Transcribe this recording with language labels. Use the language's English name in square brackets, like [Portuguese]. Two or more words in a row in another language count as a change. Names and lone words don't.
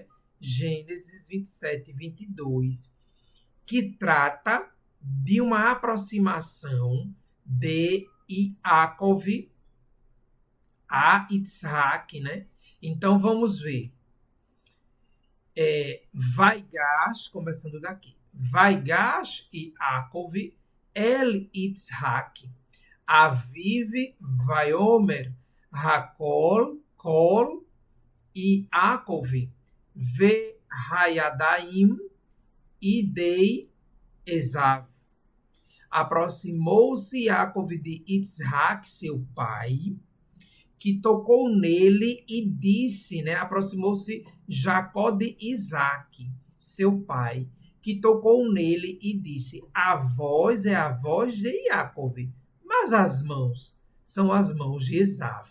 [Portuguese] Gênesis 27 e 22, que trata de uma aproximação de Yaakov a Isaac, né? Então, vamos ver. Vaigash, começando daqui. [Hebrew] ויגש ה יעקב אל יצחק. אביו ויאמר הקול קול ה יעקב והידיים ידי עשו. [Portuguese] Aproximou-se Yaakov de Isaac, seu pai, que tocou nele e disse, né? Aproximou-se Jacó de Isaac, seu pai, que tocou nele e disse: a voz é a voz de Yaakov, mas as mãos são as mãos de Esav.